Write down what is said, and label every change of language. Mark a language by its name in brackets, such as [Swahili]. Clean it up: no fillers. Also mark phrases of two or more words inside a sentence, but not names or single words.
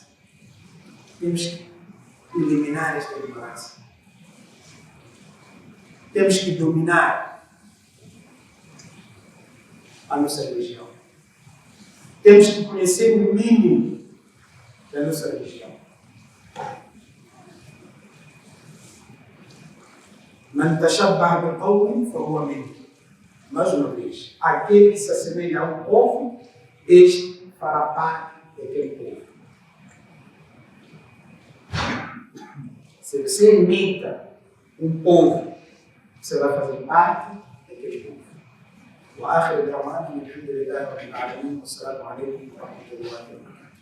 [Portuguese] Temos que eliminar esta ignorância. Temos que dominar a nossa religião. Temos que conhecer o mínimo da nossa religião. [Arabic] من تشبه بقوم فهو منهم. [Portuguese] Mais uma vez, aquele que se assemelha a um povo, este fará parte daquele povo. Se você imita um povo, você vai fazer parte daquele povo. [Arabic] وآخر دعوانا الحمد لله رب العالمين والسلام عليكم ورحمة الله وبركاته.